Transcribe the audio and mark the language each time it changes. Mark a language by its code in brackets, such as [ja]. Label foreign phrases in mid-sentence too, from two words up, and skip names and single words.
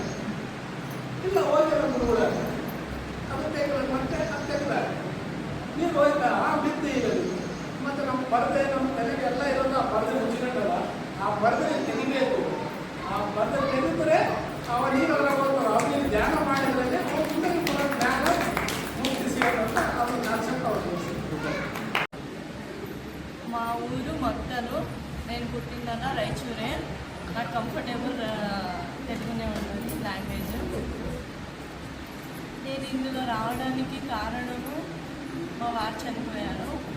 [kn] ಇಲ್ಲ ಹೋಗಿಲ್ಲ ಕೂಡ ಅದು ತೆಗೆದು ಮತ್ತೆ ಅದು ತೆಗ್ದಾರೆ ನೀರು ಹೋಯ್ತಾ ಆ ಬಿದ್ದು ಇರೋದು. ಮತ್ತು ನಮ್ಮ ಪರದೆ ನಮ್ಮ ತಲೆಗೆ ಎಲ್ಲ ಇರೋದು ಆ ಪರದೆ ಮುಚ್ಚಿಕೊಂಡಲ್ಲ, ಆ ಪರದೆ ತೆಗಿಬೇಕು. ಆ ಪರದೆ ತೆಗೆದರೆ ಅವ ನೀರೆಲ್ಲ ಹೋಗ್ತಾರೆ. ಅವ್ರಿಗೆ ಧ್ಯಾನ ಮಾಡಿದ್ರೆ ಧ್ಯಾನ ಮುಕ್ತಿಸಿ ಅಂತ ಅವ್ರು ಕಾನ್ಸೆಪ್ಟ್ ಅವ್ರು. [te] మా ఊరు మొక్కలు. నేను పుట్టిందన్న రాయచూరే. నాకు కంఫర్టబుల్ తెలుగునే ఉంటుంది లాంగ్వేజ్. నేను ఇందులో రావడానికి కారణము మా వారు చనిపోయారు.